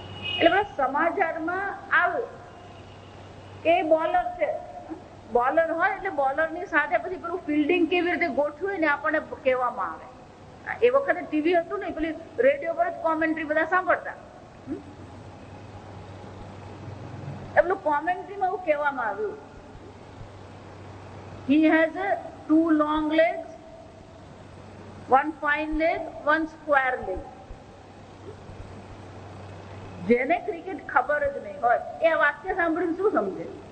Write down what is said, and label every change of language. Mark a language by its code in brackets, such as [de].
[gu] એટલે પેલા સમાચારમાં આવે કે બોલર છે. બોલર હોય એટલે બોલર ની સાથે પછી પેલું ફિલ્ડિંગ કેવી રીતે ગોઠવું ને આપણને કહેવામાં આવે. એ વખતે ટીવી હતું ને, પેલી રેડિયો પર જ કોમેન્ટ્રી બધા સાંભળતા. એટલું કોમેન્ટ્રીમાં એવું કહેવામાં આવ્યું, [en] he has 2 long legs, 1 fine leg, 1 square leg. [gu] જેને ક્રિકેટ ખબર જ નહીં હોય એ આ વાક્ય સાંભળીને શું સમજે?